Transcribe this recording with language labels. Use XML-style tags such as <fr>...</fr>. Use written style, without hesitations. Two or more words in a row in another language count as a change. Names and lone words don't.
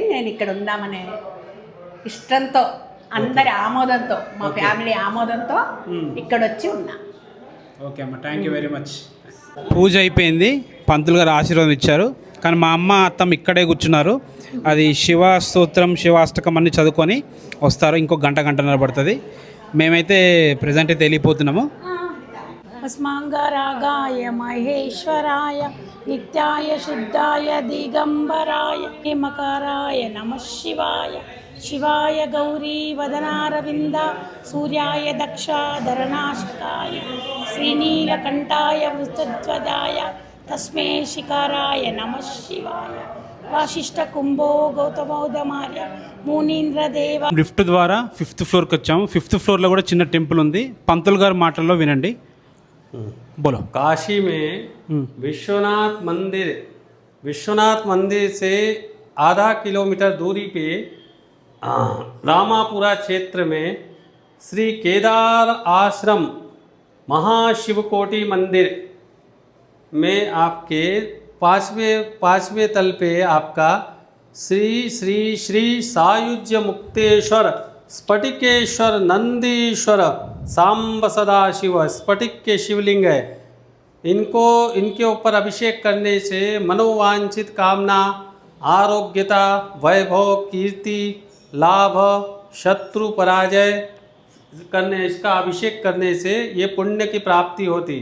<te>నేను ఇక్కడ ఉందామనే ఇష్టంతో, అందరి ఆమోదంతో, మా ఫ్యామిలీ ఆమోదంతో ఇక్కడ వచ్చి ఉన్నా.</te> <en>okay amma, thank you very much.</en> <te>పూజ అయిపోయింది, పంతులు గారు ఆశీర్వాదం ఇచ్చారు. కానీ మా అమ్మ అత్తమ్మ ఇక్కడే కూర్చున్నారు. అది శివ స్తోత్రం, శివాష్టకం అన్ని చదువుకొని వస్తారు. ఇంకో గంటన్నర పడుతుంది. మేమైతే ప్రజెంట్ అయితే వెళ్ళిపోతున్నాము.</te> <sa>अस्मांगरागाय महेश्वराय नित्याय शुद्धाय दिगंबराय हेमकाराय नमः शिवाय शिवाय गौरी वदनारविंद सूर्याय दक्षाधरनाशकाय श्रीनीलकंठाय वृषध्वजाय तस्मै शिकाराय नमः शिवाय वाशिष्ठ कुंभो गौतमोदमार्य मुनीन्द्रदेव.</sa> <te>లిఫ్ట్ ద్వారా 5th ఫ్లోర్కి వచ్చాము. 5th ఫ్లోర్లో కూడా చిన్న టెంపుల్ ఉంది. పంతులు గారి మాటల్లో వినండి.</te> <hi>बोलो. काशी में विश्वनाथ मंदिर से आधा किलोमीटर दूरी पे रामापुरा क्षेत्र में श्री केदार आश्रम महाशिवकोटि मंदिर में आपके पांचवें तल पे आपका श्री श्री श्री सायुज्य मुक्तेश्वर स्फटिकेश्वर नंदीश्वर सांब सदाशिव स्फटिक के शिवलिंग है. इनके ऊपर अभिषेक करने से मनोवांछित कामना, आरोग्यता, वैभव, कीर्ति, लाभ, शत्रु पराजय इसका अभिषेक करने से ये पुण्य की प्राप्ति होती.</hi>